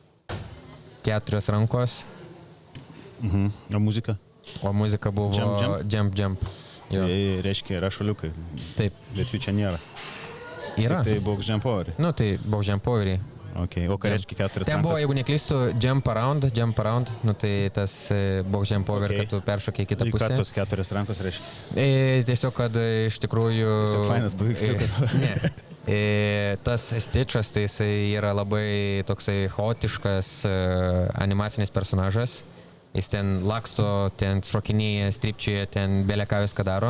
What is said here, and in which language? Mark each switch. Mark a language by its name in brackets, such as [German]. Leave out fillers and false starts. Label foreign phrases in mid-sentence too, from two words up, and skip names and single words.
[Lithuanian] 4 rankos. O muzika? O muzika buvo jump. Tai reiškia, yra šuliukai. Taip. Bet jų čia nėra. Yra. [English] Tai box jump overį. Nu, tai box jump overį. [Lithuanian] Okay. O ką reiškia 4 rankos? Ten buvo, jeigu neklystu, [English] jump around, [Lithuanian] nu tai tas [English] box jump over, [Lithuanian] kad tu peršokiai kitą pusę. Ką tos 4 rankos reiškia? Tiesiog, kad iš tikrųjų... Tiesiog fainas paveiksliukas. Ne. Tas stičas, tai jisai yra labai toksai chaotiškas animacinis personažas. Jis ten laksto, ten šokinėja, stripčioje, ten beleką viską daro.